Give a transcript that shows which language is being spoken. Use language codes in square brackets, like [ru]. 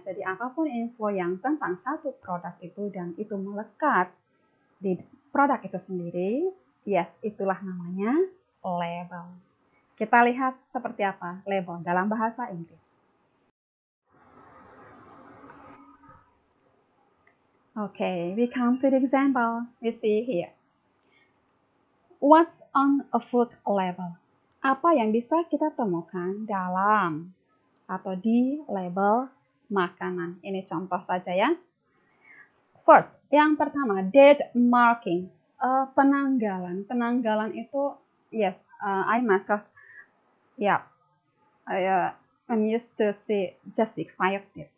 [id] Jadi apapun info yang tentang satu produk itu dan itu melekat di produk itu sendiri, yes, itulah namanya label. Kita lihat seperti apa label dalam bahasa Inggris. [en] Okay, we come to the example we see here. What's on a food label? [id] Apa yang bisa kita temukan dalam atau di label makanan? Ini contoh saja ya. First, yang pertama, date marking. Penanggalan. Penanggalan itu, [en] yes, I myself, I'm used to see just the expired date.